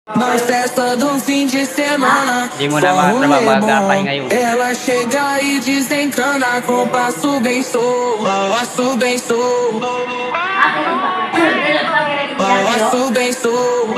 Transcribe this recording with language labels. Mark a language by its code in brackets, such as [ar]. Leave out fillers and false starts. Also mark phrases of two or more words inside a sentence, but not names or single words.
[pt] Na festa do fim de semana, [tl] Di mo na magpahinga yun. [pt] ela chega e desencana com passo bem solto, passo bem solto, passo bem solto.